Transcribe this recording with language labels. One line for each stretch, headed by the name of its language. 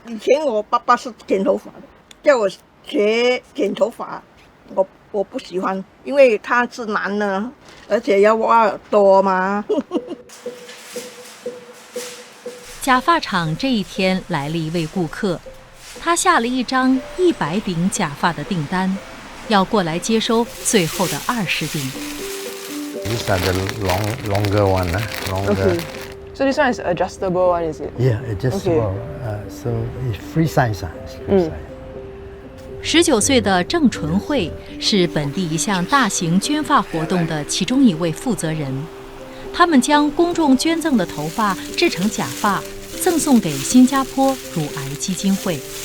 Chinese: 以前我爸爸是剪头发的，叫我学剪头发，我不喜欢，因为他是男的，而且要挖耳朵嘛。假发厂这一天来了一位顾客，他下了一张100顶假发的订单，要过来接收最后的20顶。
English: These are the longer one, longer. Okay. So this one is adjustable one, is it? Yeah, adjustable. Okay. So it's free size.
Chinese: 19岁的郑纯慧是本地一项大型捐发活动的其中一位负责人。他们将公众捐赠的头发制成假发，赠送给新加坡乳癌基金会。